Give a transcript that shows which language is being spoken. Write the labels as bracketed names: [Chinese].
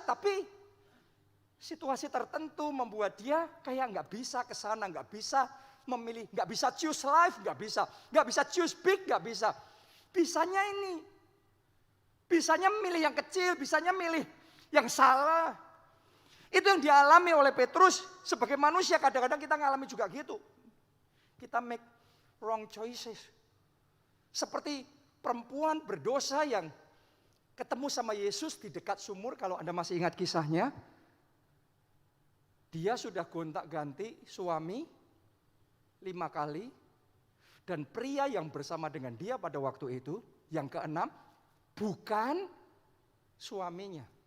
[Indonesian] Tapi situasi tertentu membuat dia kayak nggak bisa ke sana, nggak bisa memilih, nggak bisa [English] choose life, [Indonesian] nggak bisa [English] choose big, [Indonesian] nggak bisa. Bisanya ini, bisanya milih yang kecil, bisanya milih yang salah. Itu yang dialami oleh Petrus sebagai manusia. Kadang-kadang kita ngalami juga gitu. Kita [English] make wrong choices. [Indonesian] Seperti perempuan berdosa yang ketemu sama Yesus di dekat sumur, kalau Anda masih ingat kisahnya. Dia sudah gontak-ganti suami 5 kali. Dan pria yang bersama dengan dia pada waktu itu, yang ke-6, bukan suaminya.